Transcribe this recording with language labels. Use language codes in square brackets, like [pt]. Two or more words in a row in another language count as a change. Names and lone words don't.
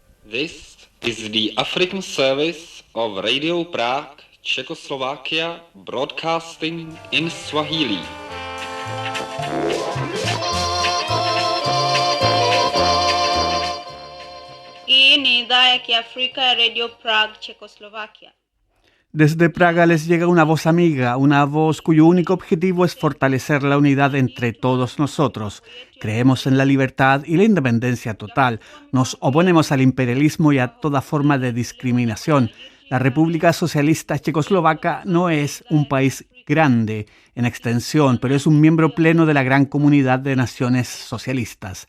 [en] This is the African service of Radio Prague, Czechoslovakia, broadcasting in Swahili. [sw] Hii ni idhaa ya Kiafrika ya Radio Prague, Checoslovakia. [es] Desde Praga les llega una voz amiga, una voz cuyo único objetivo es fortalecer la unidad entre todos nosotros. Creemos en la libertad y la independencia total. Nos oponemos al imperialismo y a toda forma de discriminación. La República Socialista Checoslovaca no es un país grande en extensión, pero es un miembro pleno de la gran comunidad de naciones socialistas.